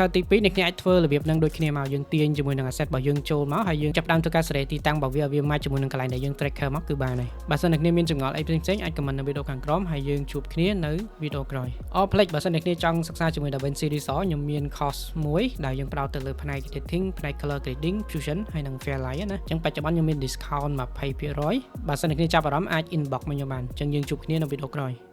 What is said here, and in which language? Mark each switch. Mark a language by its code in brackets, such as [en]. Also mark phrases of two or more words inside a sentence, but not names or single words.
[km] ទី2អ្នកអាចធ្វើរបៀបហ្នឹងដូចគ្នាមកយើងទាញជាមួយនឹង asset របស់យើងចូលមកហើយយើងចាប់ផ្ដើមធ្វើការសេរីទីតាំងរបស់វាឲ្យវា match ជាមួយនឹងកន្លែងដែលយើង tracker មកគឺបានហើយបើសិនអ្នកមានចម្ងល់អីផ្សេងៗអាច comment នៅវីដេអូខាងក្រោមហើយយើងជួបគ្នានៅវីដេអូក្រោយផ្លេចបើសិនអ្នកចង់សិក្សាជាមួយ DaVinci Resolve ខ្ញុំមាន course មួយដែលយើងផ្ដោតទៅលើផ្នែក editing ផ្នែក [en] color grading [km] Fusion ហើយនិង Fairlight ណាអញ្ចឹងបច្ចុប្បន្នខ្ញុំមាន discount 20%បើសិនអ្នកចាប់អារម្មណ៍អាច inbox មកខ្ញុំបានអញ្ចឹងយើងជួបគ្នានៅវីដេអូក្រោយ